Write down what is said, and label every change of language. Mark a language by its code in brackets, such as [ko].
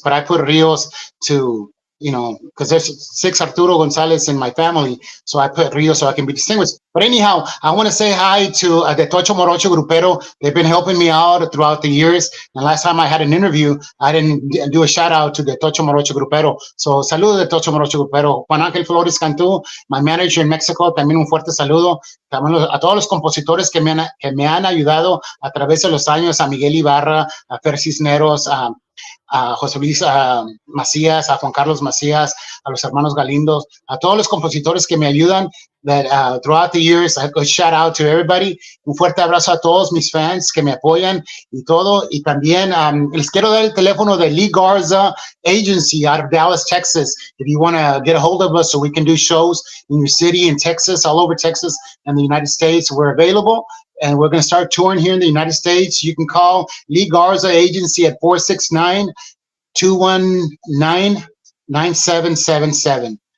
[en] But I put Rios to, because there's 6 Arturo Gonzalez in my family. So I put Rios so I can be distinguished. But anyhow, I want to say hi to the Tocho Morocho Grupero. They've been helping me out throughout the years. And last time I had an interview, I didn't do a shout out to the Tocho Morocho Grupero. [es] So saludo de Tocho Morocho Grupero. Juan Ángel Flores Cantú, [en] my manager in Mexico, [es] también un fuerte saludo. También a todos los compositores que me han ayudado a través de los años, a Miguel Ibarra, a Fer Cisneros, a José Luis Macías, a Juan Carlos Macías, a los hermanos Galindos, a todos los compositores que me ayudan [en] that throughout the years. [es] I go shout out to everybody. Un fuerte abrazo a todos mis fans que me apoyan y todo. Y también les quiero dar el teléfono de Lee Garza Agency [en] out of Dallas, Texas. If you want to get a hold of us so we can do shows in your city, in Texas, all over Texas and the United States, we're available. And we're going to start touring here in the United States. You can call Lee Garza Agency at 469-219-9777.